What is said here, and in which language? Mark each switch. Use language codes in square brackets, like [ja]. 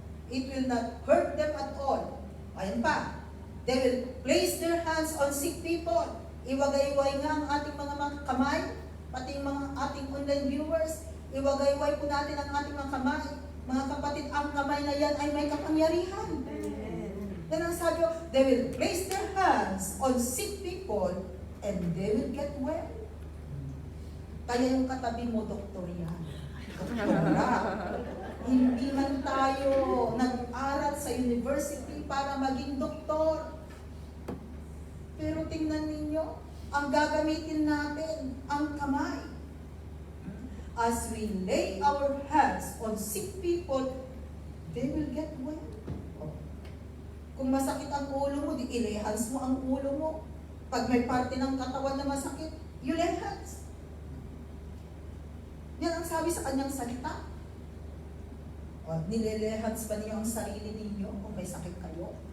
[en] It will not hurt them at all. [tl] Ayan pa, [en] they will place their hands on sick people. [tl] Iwagayway nga ang ating mga kamay, pati yung mga ating online viewers. Iwagayway po natin ang ating mga kamay. Mga kapatid, ang kamay na yan ay may kapangyarihan. Yan ang sabi, [en] they will place their hands on sick people and they will get well. [tl] Kaya yung katabi mo, doktor yan. Doktora. Hindi man tayo nag-aral sa university para maging doktor. Pero tingnan ninyo, ang gagamitin natin, ang kamay. [en] As we lay our hands on sick people, they will get well. [tl] Kung masakit ang ulo mo, di ilay hands mo ang ulo mo. Pag may parte ng katawan na masakit, [en] you lay hands. [tl] Yan ang sabi sa kanyang salita. Nilelay hands ba niyo ang sarili ninyo kung may sakit kayo?